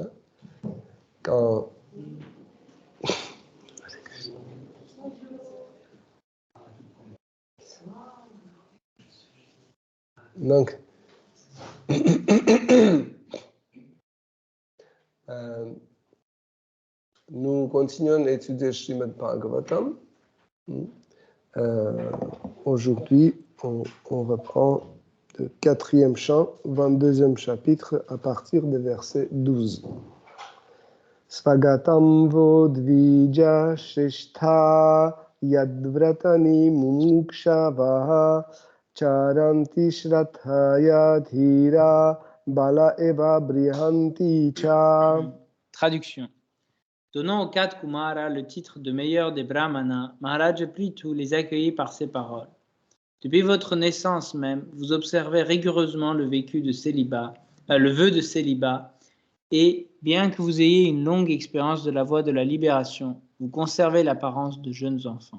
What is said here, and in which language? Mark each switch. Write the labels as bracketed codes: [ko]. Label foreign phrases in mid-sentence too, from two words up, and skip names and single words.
[fr] Quand donc, nous continuons à étudier Srimad Bhagavatam. Aujourd'hui, on reprend le 4e chant, 22e chapitre, à partir du verset 12. [sa] स्वागतं वोद्विज श्रेष्ठा यद्व्रतानि मुमुक्षवः चरन्ति श्रद्धया धीरा बाला एव बृहन्ति च. [fr] Traduction. Donnant aux 4 Kumaras le titre de meilleur des Brahmanas, Maharaj Prithu les accueillit par ces paroles. Depuis votre naissance même, vous observez rigoureusement le vœu de célibat, et bien que vous ayez une longue expérience de la voie de la libération, vous conservez l'apparence de jeunes enfants.